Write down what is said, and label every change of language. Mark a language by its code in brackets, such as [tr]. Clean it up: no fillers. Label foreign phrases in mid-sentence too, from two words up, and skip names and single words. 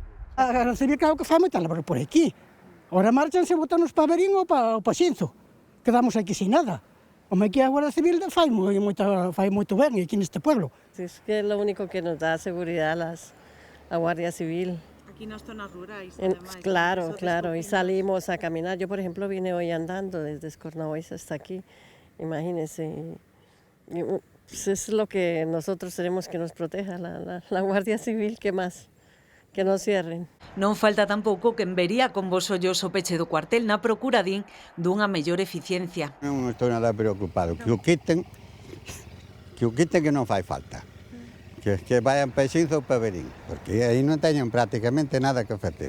[gl] A Garda Civil claro que fai moita labor por aquí. Ora marchanse a botarnos pa Verín ou pa Xinzo. [es] Quedamos aquí sin nada. [gl] Home, que a Guardia Civil fai moito ben aquí neste pueblo. [es] Es que é lo único que nos dá seguridad a Guardia Civil. [gl] Aquí nas zonas rurais, [es] además. Claro, y salimos a caminar. Yo, por ejemplo, vine hoy andando desde Escornaois hasta aquí. Imagínense. Pues es lo que nosotros tenemos que nos proteja, la Guardia Civil, ¿qué más? [gl] Que non cierren. Non falta tampouco que vería con vos ollos o peche do cuartel na procura dunha mellor eficiencia. Non estou nada preocupado, que o quiten que non fai falta. Que vayan para Xinzo ou para Verín, porque aí non teñen prácticamente nada que facer.